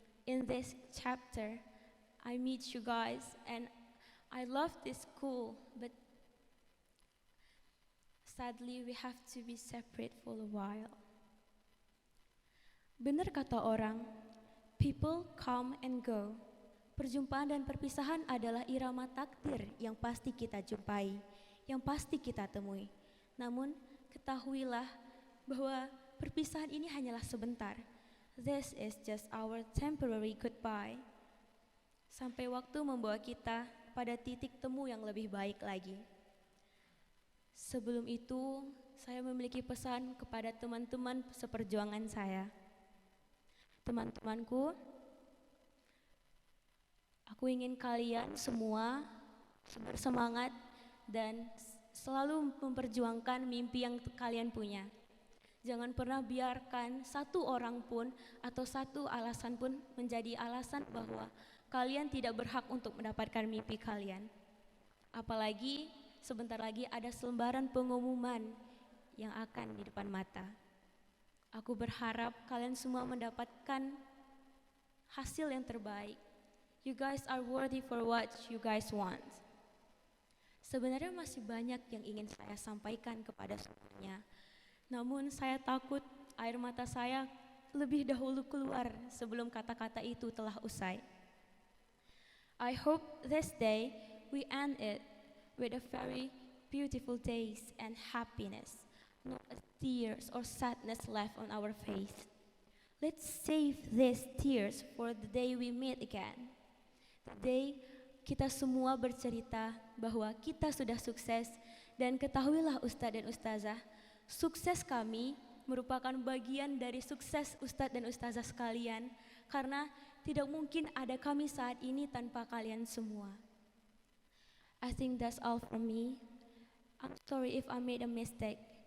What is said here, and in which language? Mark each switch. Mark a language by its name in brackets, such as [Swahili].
[English] In this chapter, I meet you guys and I love this school, but sadly we have to be separate for a while. [Indonesian] Benar kata orang, [English] people come and go. [Indonesian] Perjumpaan dan perpisahan adalah irama takdir yang pasti kita jumpai, yang pasti kita temui. Namun ketahuilah bahwa perpisahan ini hanyalah sebentar. [English] This is just our temporary goodbye. [Indonesian] Sampai waktu membawa kita pada titik temu yang lebih baik lagi. Sebelum itu, saya memiliki pesan kepada teman-teman seperjuangan saya. Teman-temanku, aku ingin kalian semua bersemangat dan selalu memperjuangkan mimpi yang kalian punya. Jangan pernah biarkan satu orang pun atau satu alasan pun menjadi alasan bahwa kalian tidak berhak untuk mendapatkan mimpi kalian. Apalagi sebentar lagi ada selembaran pengumuman yang akan di depan mata. Aku berharap kalian semua mendapatkan hasil yang terbaik. [English] You guys are worthy for what you guys want. [Indonesian] Sebenarnya masih banyak yang ingin saya sampaikan kepada semuanya. Namun saya takut air mata saya lebih dahulu keluar sebelum kata-kata itu telah usai. [English] I hope this day we end it with a very beautiful days and happiness, not a tears or sadness left on our face. Let's save these tears for the day we meet again. The day [Indonesian] kita semua bercerita bahwa kita sudah sukses, dan ketahuilah Ustadz dan Ustazah, sukses kami merupakan bagian dari sukses Ustadz dan Ustazah sekalian, karena tidak mungkin ada kami saat ini tanpa kalian semua. [English] I think that's all from me. I'm sorry if I made a mistake.